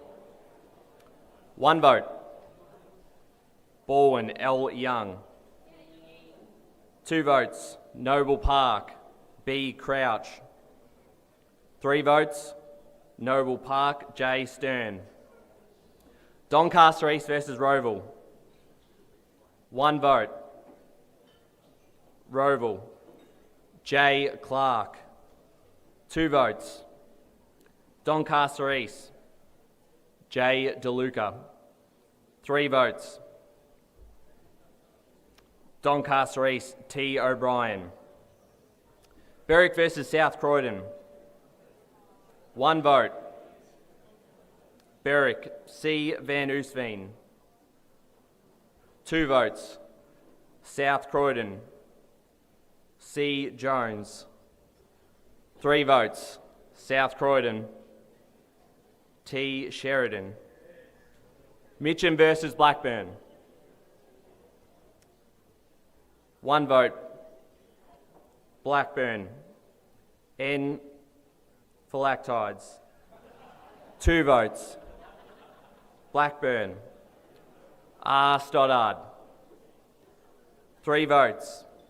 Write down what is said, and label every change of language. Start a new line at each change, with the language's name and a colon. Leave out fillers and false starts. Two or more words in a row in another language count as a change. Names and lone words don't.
English: 1 vote. Balwyn L. Young. 2 votes. Noble Park B. Crouch. 3 votes. Noble Park J. Stern. Doncaster East versus Roval. 1 vote. Roval J. Clark. 2 votes. Doncaster East, J. DeLuca. 3 votes. Doncaster East, T. O'Brien. Berwick versus South Croydon. 1 vote. Berwick, C. Van Oostveen. 2 votes. South Croydon, C. Jones. 3 votes. South Croydon, T. Sheridan. Mitcham versus Blackburn. 1 vote. Blackburn, N. Phylactides. 2 votes. Blackburn. R. Stoddard. 3 votes.